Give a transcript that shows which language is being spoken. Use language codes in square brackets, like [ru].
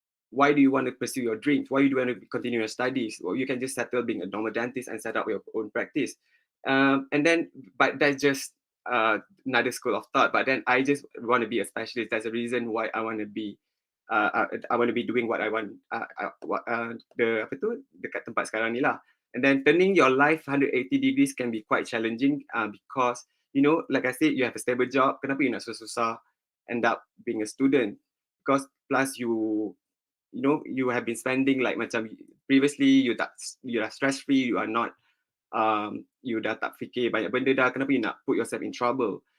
[en] Why do you want to pursue your dreams? Why do you want to continue your studies? Well, you can just settle being a normal dentist and set up your own practice. But that's just another school of thought. But then I just want to be a specialist. That's the reason why I want to be doing what I want. [ms] Dekat tempat sekarang ni lah. [en] And then turning your life 180 degrees can be quite challenging because like I said, you have a stable job. [ms] Kenapa [en] you [ms] nak susah-susah [en] end up being a student? Because plus you have been spending like [ms] macam [en] previously you are stress free, you are not you [ms] dah tak fikir banyak benda dah, kenapa [en] you [ms] nak [en] put yourself in trouble?